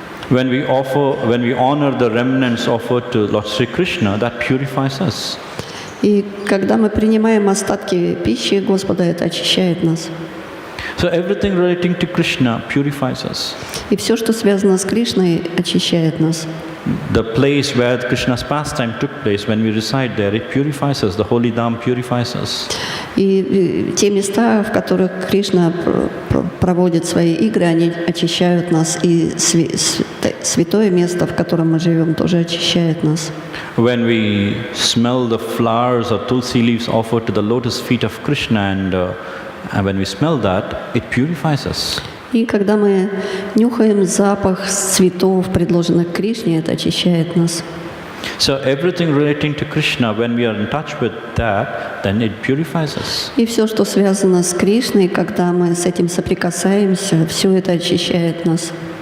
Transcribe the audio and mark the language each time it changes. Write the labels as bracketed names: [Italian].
[English] When we honor the remnants offered to Lord Sri Krishna, that purifies us. [Russian] И когда мы принимаем остатки пищи Господа, это очищает нас. [English] So everything relating to Krishna purifies us. [Russian] И все, что связано с Кришной, очищает нас. [English] The place where Krishna's pastime took place, when we reside there, it purifies us. The holy dham purifies us. [Russian] И те места, в которых Кришна проводит свои игры, они очищают нас. И святое место, в котором мы живем, тоже очищает нас. [English] When we smell the flowers or tulsi leaves offered to the lotus feet of Krishna, and when we smell that, it purifies us. [Russian] И когда мы нюхаем запах цветов, предложенных Кришне, это очищает нас. [English] So everything relating to Krishna, when we are in touch with that, then it purifies us. [Russian] И все, что связано с Кришной, когда мы с этим соприкасаемся, все это очищает нас.